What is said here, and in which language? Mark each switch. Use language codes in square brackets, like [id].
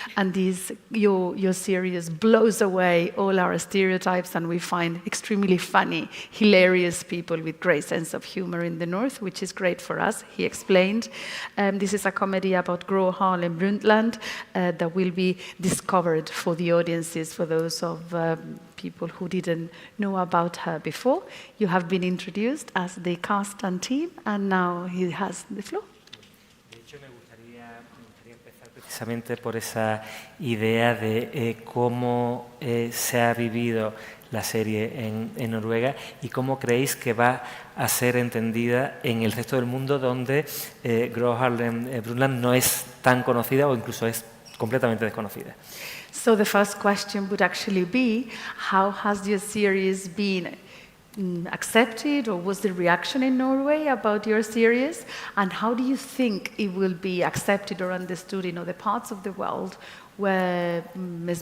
[en] And your series blows away all our stereotypes, and we find extremely funny, hilarious people with great sense of humor in the north, which is great for us, he explained. This is a comedy about Gro Harlem Brundtland that will be discovered for the audiences, for those of people who didn't know about her before. You have been introduced as the cast and team, and now he has the floor. [es] De hecho, me gustaría empezar precisamente por esa idea de cómo se ha vivido la serie en Noruega y cómo creéis que va a ser entendida en el resto del mundo, donde Gro Harlem Brundtland no es tan conocida o incluso es completamente desconocida. [en] So the first question would actually be, how has your series been accepted, or was the reaction in Norway about your series? And how do you think it will be accepted or understood in other parts of the world where Ms.